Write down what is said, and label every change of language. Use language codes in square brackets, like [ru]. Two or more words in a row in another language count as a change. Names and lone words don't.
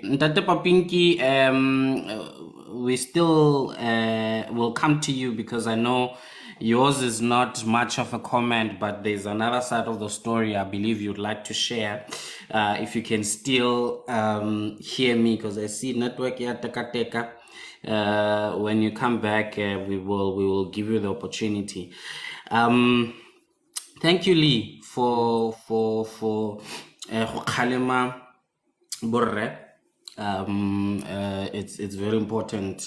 [en] Ntate Papinki, we still will come to you because I know yours is not much of a comment, but there's another side of the story I believe you'd like to share. If you can still hear me, because I see network [st] ya teka teka. [en] When you come back, we will give you the opportunity. Thank you, Lee, for Khalema Borre. It's very important.